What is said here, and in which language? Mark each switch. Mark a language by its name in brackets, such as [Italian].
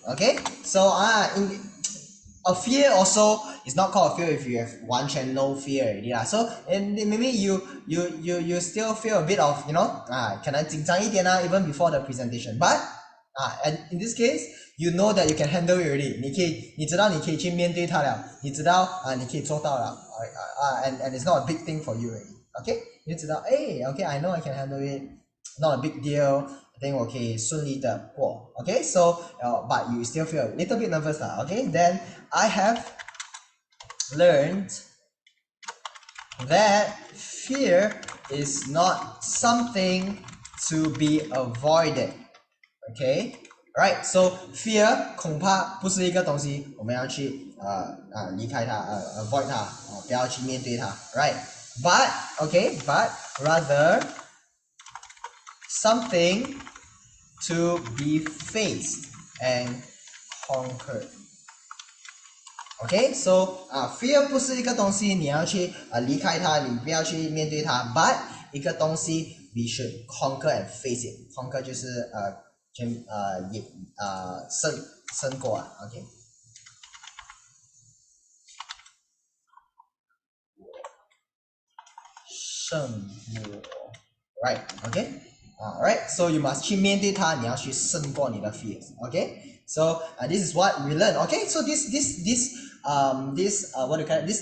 [English] Okay, so a fear also is not called a fear if you have one channel no fear already lah. So and maybe you still feel a bit of you know [Chinese] 可能紧张一点 [English] even before the presentation, but and in this case you know that you can handle it already. [Chinese] 你知道你可以去面对它了，你知道你可以做到了 [English] and it's not a big thing for you already. Okay, [Chinese] 你知道 [English] okay I know I can handle it, not a big deal. I think [Chinese] 我可以顺利的过 [English] okay so but you still feel a little bit nervous okay then I have learned that fear is not something to be avoided, okay right so fear [Chinese] 恐怕不是一个东西我们要去离开它 [English] avoid [Chinese] 它不要去面对它 [English] right but okay but rather something to be faced and conquered. Okay, so fear [Chinese] 不是一个东西你要去离开它，你不要去面对它 but 一个东西 [English] we should conquer and face it. Conquer [Chinese] 就是胜过 [English] okay 胜过 right okay alright so you must [Chinese] 去面对它，你要去胜过你的 [English] fears, okay so this is what we learn, okay so this what do you call it?